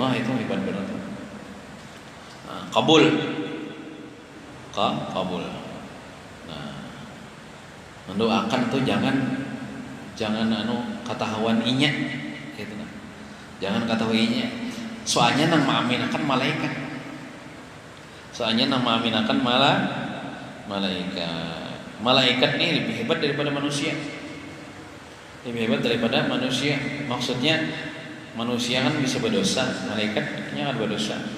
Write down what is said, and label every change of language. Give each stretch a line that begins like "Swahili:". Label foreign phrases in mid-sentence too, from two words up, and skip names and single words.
Indonesian: Wah itu hebat benar. Nah, kabul. Kabul. Nah, mendoakan tuh jangan ketahuan inya gitu kan.
Banjar: Jangan ketahuan inya. Soalnya nang maaminakan malaikat.
Indonesian: Malaikat. Malaikat ini lebih hebat daripada manusia. Lebih hebat daripada manusia. Maksudnya manusia kan bisa berdosa, malaikatnya kan berdosa.